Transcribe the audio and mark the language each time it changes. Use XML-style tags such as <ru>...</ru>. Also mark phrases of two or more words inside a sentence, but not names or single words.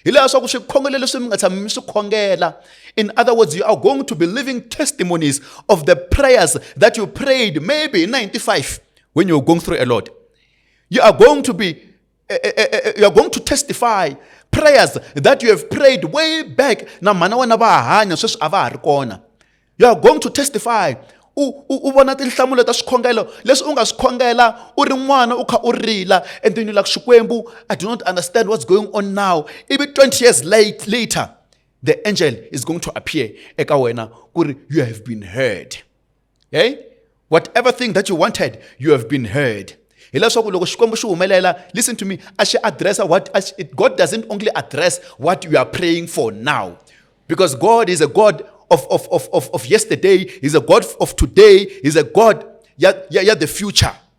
<en>In other words, you are going to be living testimonies of the prayers that you prayed maybe in 95 when you were going through a lot. You are going to testify prayers that you have prayed way back. You are going to testify.</en> <ts>Ubona tinhlamulo ta swikhongelo leswi u nga swi khongela u ri n'wana u kha u rila</ts> <en>and then you're like, Xikwembu, I do not understand what's going on now. Even 20 years later, the angel is going to appear</en> <ts>eka wena kuri</ts> <en>you have been heard. Whatever thing that you wanted, you have been heard. Listen to me, God doesn't only address what you are praying for now, because God is a God of yesterday, He's a God of today, He's a God the future.</en>